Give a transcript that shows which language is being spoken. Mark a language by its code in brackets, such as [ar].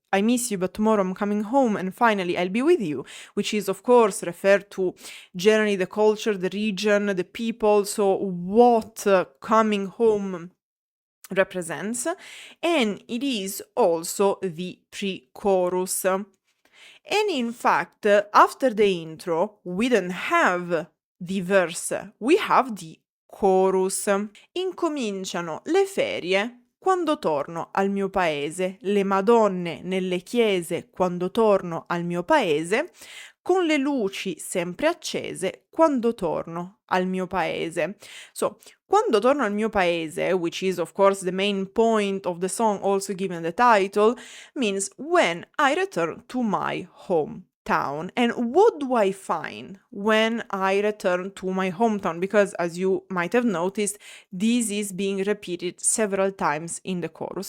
[en] I miss you, but tomorrow I'm coming home and finally I'll be with you, which is of course referred to generally the culture, the region, the people, so what coming home represents, and it is also the pre-chorus. And in fact, after the intro, we don't have the verse, we have the chorus. [it] Incominciano le ferie quando torno al mio paese, le madonne nelle chiese quando torno al mio paese, con le luci sempre accese quando torno al mio paese. [en] So, [it] quando torno al mio paese, [en] which is of course the main point of the song, also given the title, means when I return to my hometown. And what do I find when I return to my hometown? Because as you might have noticed, this is being repeated several times in the chorus.